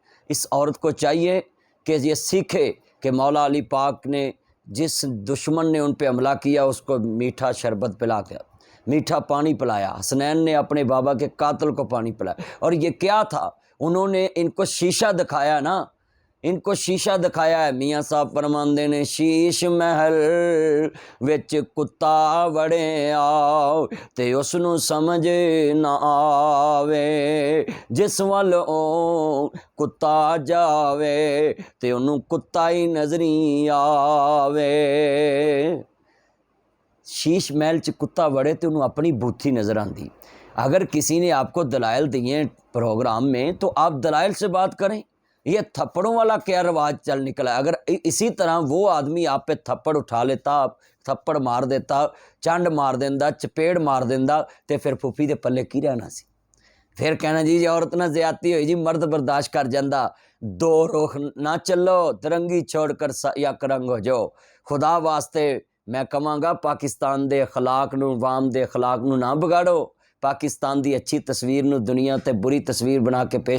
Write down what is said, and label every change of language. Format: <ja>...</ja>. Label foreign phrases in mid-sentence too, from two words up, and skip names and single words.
<ur>اس عورت کو چاہیے کہ یہ سیکھے کہ مولا علی پاک نے جس دشمن نے ان پہ حملہ کیا اس کو میٹھا شربت پلا کے میٹھا پانی پلایا، حسنین نے اپنے بابا کے قاتل کو پانی پلایا، اور یہ کیا تھا؟ انہوں نے ان کو شیشہ دکھایا نا، ان کو شیشہ دکھایا ہے۔</ur> <pa>میاں صاحب فرماندے نے شیش محل وچ کتا وڑے آؤ تے اس نو سمجھ نہ آوے، جس وال او کتا جاوے تے انہوں کتا ہی نظری آوے۔ شیش محل چ کتا وڑے تے انہوں اپنی بوتھی نظر آندی۔</pa> <ur>اگر کسی نے آپ کو دلائل دیے پروگرام میں تو آپ دلائل سے بات کریں۔ یہ تھپڑوں والا کیا رواج چل نکلا ہے؟ اگر اسی طرح وہ آدمی آپ پہ تھپڑ اٹھا لیتا، تھپڑ مار دیتا،</ur> <pa>چانڈ مار دیندا، چپیڑ مار دیندا، تے پھر پھوپھی دے پلے کی رہنا سی؟ پھر کہنا جی عورت نہ زیادتی ہوئی، جی مرد برداشت کر جاندہ۔</pa> <ur>دو رخ نہ چلو، ترنگی چھوڑ کر یک رنگ ہو جاؤ۔</ur> <pa>خدا واسطے میں کہاں گا پاکستان دے اخلاق نو، عوام دے اخلاق نو نہ بگاڑو، پاکستان دی اچھی تصویر نو دنیا تے بری تصویر بنا کے پیش</pa>